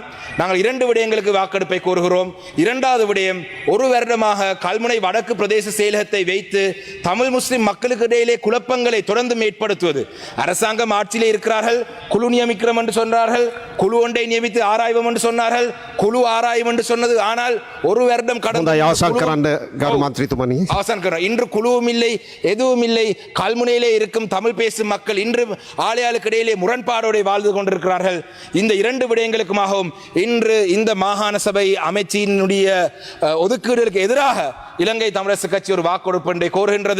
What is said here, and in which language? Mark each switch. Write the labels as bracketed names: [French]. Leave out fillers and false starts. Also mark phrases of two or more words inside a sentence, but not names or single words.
[Tamil] நாங்கள் 2 விடயங்களுக்கு வாக்கெடுப்பை கோருகிறோம். 2வது விடயம், 1 வருடமாக கல்முனை வடக்கு பிரதேச செயலகத்தை வைத்து தமிழ் முஸ்லிம் மக்களுக்கு இடையிலே குழப்பங்களை தொடர்ந்து ஏற்படுத்துவது. அரசாங்கம் ஆட்சியிலே இருக்கிறார்கள், குழு நியமிக்கிறோம் என்று சொன்னார்கள், குழு ஒன்றை நியமித்து ஆராய்வோம் என்று சொன்னார்கள், குழு ஆராயும் என்று சொன்னது. ஆனால் 1 வருடம் கடந்த [Sinhala] අවසන් කරන්න ගරු මන්ත්‍රීතුමනි. අවසන් කරම්. [Tamil] இன்று குழுவும் இல்லை, எதுவும் இல்லை. கல்முனையிலே இருக்கும் தமிழ் பேசும் மக்கள் இன்று ஆலையாளுக்கு இடையிலே முரண்பாடோடு வாழ்ந்து கொண்டிருக்கிறார்கள். இந்த 2 விடயங்களுக்குமாகவும் இன்று இந்த மாகாண சபை அமைச்சினுடைய ஒதுக்கீடுகளுக்கு எதிராக இலங்கை தமிழரசு கட்சி ஒரு வாக்கெடுப்பு ஒன்றை கோருகின்றது.